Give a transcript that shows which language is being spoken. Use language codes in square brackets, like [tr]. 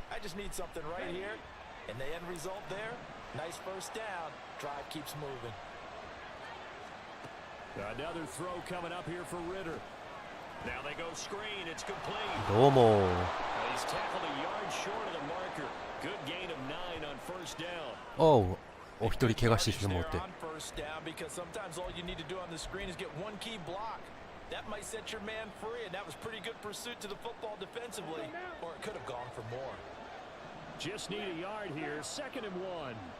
[en] I just need something right here. And the end result there, nice first down. Drive keeps moving. Another throw coming up here for Ritter. Now they go screen. It's complete. [ja] どうも。 [en] He's tackled a yard short of the marker. Good gain of 9 on first down. [ja] おう、お一人怪我してしまって。 [en] Sometimes all you need to do on the screen is get one key block. That might set your man free, and that was pretty good pursuit to the football defensively, or it could have gone for more. Just need a yard here. 2nd and 1.